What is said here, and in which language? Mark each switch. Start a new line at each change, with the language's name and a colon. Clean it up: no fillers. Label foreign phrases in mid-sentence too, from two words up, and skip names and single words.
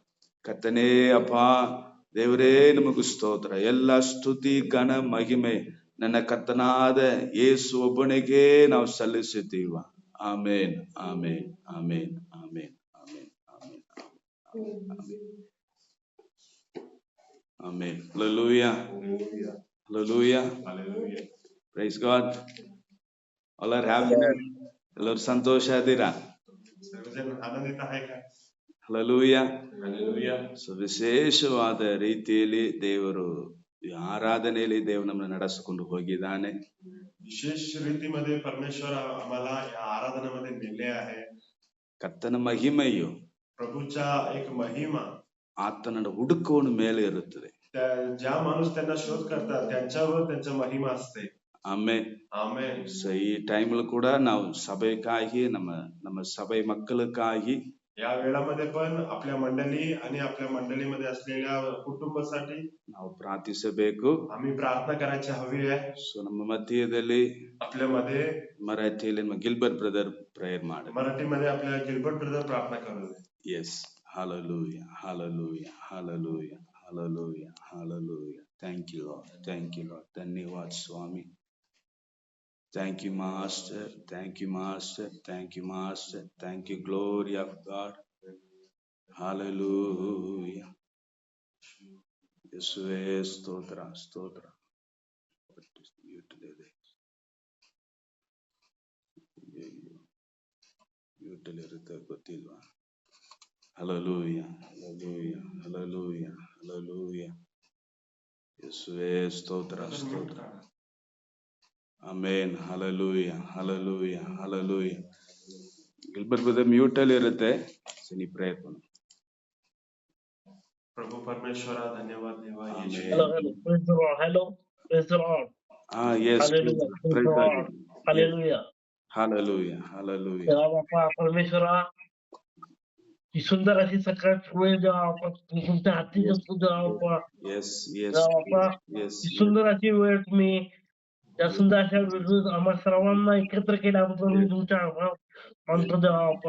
Kannada: ಕರ್ತನೇ ಅಪ್ಪ ದೇವರೇ ನಿಮಗೂ ಸ್ತೋತ್ರ. ಎಲ್ಲ ಸ್ತುತಿ ಘನ ಮಹಿಮೆ ನನ್ನ ಕರ್ತನಾದ ಯೇಸು ಒಬ್ಬನಿಗೆ ನಾವು ಸಲ್ಲಿಸುತ್ತೀವ. ಆಮೇನ್, ಆಮೇನ್, ಆಮೇನ್, ಆಮೇನ್, ಆಮೇನ್, ಆಮೇನ್, ಆಮೇನ್.
English: Hallelujah, hallelujah, praise God. All are happy.
Kannada: ಎಲ್ಲರೂ ಸಂತೋಷ ಇದ್ದೀರಾ?
Marathi: ಆನಂದಿತ आहे का?
English: Hallelujah, hallelujah.
Kannada: ಸೊ ವಿಶೇಷವಾದ ರೀತಿಯಲ್ಲಿ ದೇವರು ಈ ಆರಾಧನೆಯಲ್ಲಿ ದೇವರು ನಮ್ಮನ್ನು ನಡೆಸಿಕೊಂಡು ಹೋಗಿದ್ದಾನೆ.
Marathi: विशेष रीतीमध्ये परमेश्वर आम्हाला या आराधनेमध्ये नेले आहे.
Kannada: ಕರ್ತನ ಮಹಿಮೆಯು
Marathi: प्रभूचा एक महिमा
Kannada: ಆತನ ಹುಡುಕುವವನ ಮೇಲೆ ಇರುತ್ತದೆ.
Marathi: ज्या माणूस त्यांना शोध करतात त्यांच्यावर त्यांचा महिमा असते.
Kannada: ಆಮೇನ್, ಆಮೆನ್. ಸೊ ಈ ಟೈಮಲ್ಲಿ ಕೂಡ ನಾವು ಸಭೆಗಾಗಿ ನಮ್ಮ ಸಭೆ ಮಕ್ಕಳಕ್ಕಾಗಿ
Marathi: या वेळामध्ये पण आपल्या मंडळी आणि आपल्या मंडळीमध्ये असलेल्या कुटुंबासाठी
Kannada: ನಾವು ಪ್ರಾರ್ಥಿಸಬೇಕು.
Marathi: आम्ही प्रार्थना करायची हवी आहे.
Kannada: ಸೊ ನಮ್ಮ ಮಧ್ಯದಲ್ಲಿ
Marathi: आपल्यामध्ये
Kannada: ಮರಾಠಿಯಲ್ಲಿ ಗಿಲ್ಬರ್ಟ್
English: brother prayer
Kannada: ಮಾಡಿ.
Marathi: मराठीमध्ये आपल्या गिल्बर्ट ब्रदर प्रार्थना करू.
English: ಎಸ್, hallelujah, hallelujah, hallelujah, hallelujah, hallelujah. Thank you Lord, thank you Lord.
Kannada: ಧನ್ಯವಾದ ಸ್ವಾಮಿ.
English: Thank you Master, thank you Master, thank you Master, thank you glory of God. Hallelujah.
Kannada: ಯೇಸುವೇ ಸ್ತೋತ್ರ, ಸ್ತೋತ್ರ. ಯೂಟಲಿರುತ್ತೆ ಗೊತ್ತಿಲ್ವಾ?
English: Hallelujah, hallelujah, hallelujah, hallelujah.
Kannada: ಯೇಸುವೇ ಸ್ತೋತ್ರ, ಸ್ತೋತ್ರ.
English: ಆಮೇನ್, hallelujah, hallelujah, hallelujah.
Kannada: ಗಿಲ್ಬರ್ಟ್ ಬ್ರದರ್ ಮ್ಯೂಟ್ ಅಲ್ಲಿ ಇರುತ್ತೆ. ಸನಿ ಪ್ರೇಯರ್ ಮಾಡು.
Marathi: प्रभू परमेश्वरा धन्यवाद देवा.
English: Hello, hello, praise the Lord. Hello, praise the Lord. Yes, Hallelujah, praise praise the God. Lord. Hallelujah. Hallelujah, hallelujah.
Marathi: देवा बाप्पा परमेश्वरा, ही सुंदर अशी सकाळची वेळ देवा बाप्पा, तुमच्या हाती असतो देवा बाप्पा.
English: Yes, yes,
Marathi: देवा बाप्पा,
English: yes.
Marathi: ही सुंदर अशी वेळ तुम्ही त्या सुंदर अशा वेळेस आम्हा सर्वांना एकत्र केल्याबद्दल मी तुमच्या आभार मानतो देवा बाप्पा.